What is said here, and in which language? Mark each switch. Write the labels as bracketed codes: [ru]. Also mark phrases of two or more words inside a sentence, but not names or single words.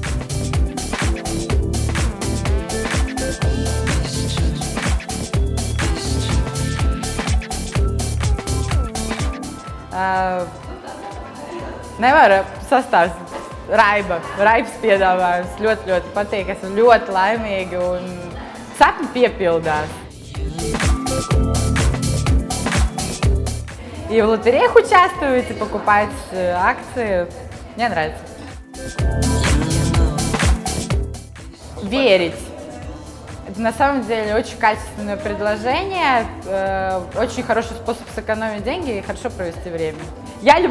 [lv] Nevar sastāstīt. Raibs piedāvājums ļoti, ļoti patīk. Esmu ļoti laimīga un sapņi piepildās. [ru] И в лотереях участвуете, покупаете акции. Мне нравится. Верить. Это на самом деле очень качественное предложение, очень хороший способ сэкономить деньги и хорошо провести время.